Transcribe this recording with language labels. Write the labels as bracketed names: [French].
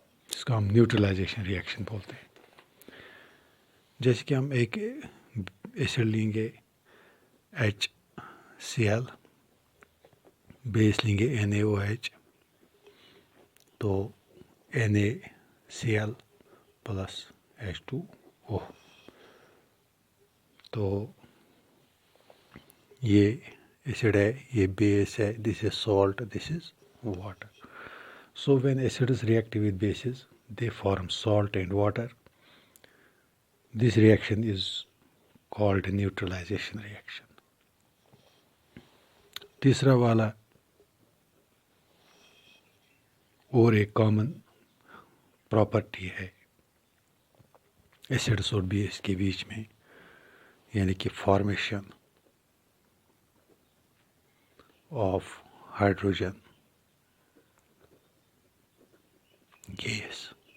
[Urdu] اس کو ہم neutralisation reaction بولتے ہیں. جیسے کہ ہم ایک ایسڈ لیں گے HCl، بیس لیں گے NaOH، تو NaCl پلس H2O. تو یہ ایسڈ ہے، یہ بیس ہے، [English] This is salt, this is water. So when acids react with bases, they form salt and water. This reaction is called neutralization reaction. [Urdu] تیسرا والا اور ایک کامن پراپرٹی ہے ایسڈس اور بیس کے بیچ میں، یعنی کہ فارمیشن آف ہائیڈروجن گیس.